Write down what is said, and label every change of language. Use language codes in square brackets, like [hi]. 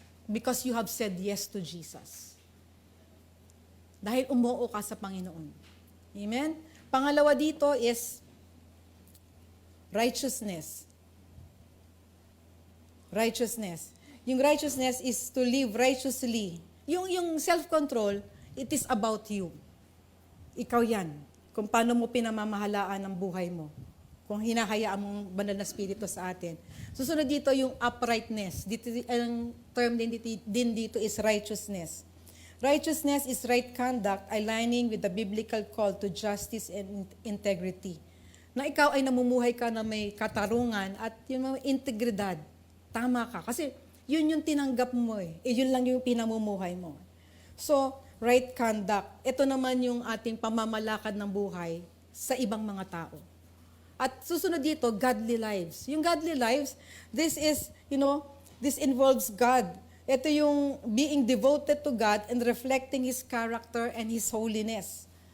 [en] Because you have said yes to Jesus. [tl] Dahil umuo ka sa Panginoon. [en] Amen? [tl] Pangalawa dito [en] is righteousness. Righteousness. Yung righteousness is to live righteously. Yung self-control, it is about you. [tl] Ikaw yan. Kung paano mo pinamamahalaan ang buhay mo. Kung hinahayaan mong banal na spirito sa atin. Susunod dito yung uprightness. Ang term din dito [en] is righteousness. Righteousness is right conduct aligning with the biblical call to justice and integrity. [tl] Na ikaw ay namumuhay ka na may katarungan at yung mga integridad. Tama ka. Kasi yun yung tinanggap mo eh. Yun lang yung pinamumuhay mo. [en] So, right conduct. [tl] Ito naman yung ating pamamalakad ng buhay sa ibang mga tao. At susunod dito, [en] godly lives. Yung godly lives, this is, this involves God. [tl] Ito yung [en] being devoted to God and reflecting His character and His holiness.